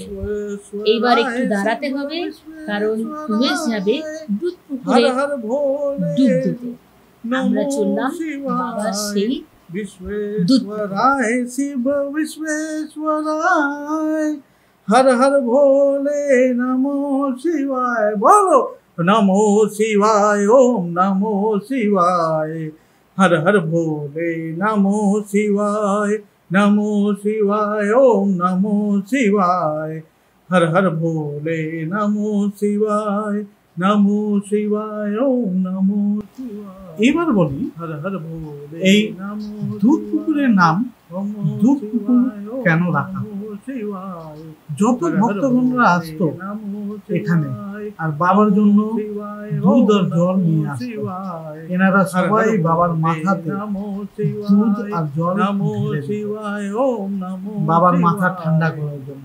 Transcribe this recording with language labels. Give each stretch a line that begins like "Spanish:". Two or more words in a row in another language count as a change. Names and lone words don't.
Bangla: এইবার একটু দাঁড়াতে হবে কারণ উমেশ যাবে দুধ পুকুরে ডুব দিতে। আমরা চললাম বাবার সেই দুধ পুকুরে।
Sanskrit: শিব বিশ্বরায় হর হর ভোলে নমো শিবায়। বলো नमो शिवाय, ओम नमो शिवाय, हर हर भोले नमो शिवाय, नमो शिवाय, ओम नमो शिवाय, हर हर भोले नमो शिवाय, नमो शिवाय, ओम नमो शिवाय।
Bangla: এবার বলি
Sanskrit: হর হর ভোলে।
Bangla: এই দুধ পুকুরের নাম দুধ পুকুর কেন রাখা? যত ভক্তগণরা আসতো এখানে আর বাবার জন্য দুধ আর জল নিয়ে আসতো, এনারা সবাই বাবার মাথাতে দুধ আর জল বাবার মাথা ঠান্ডা করার জন্য।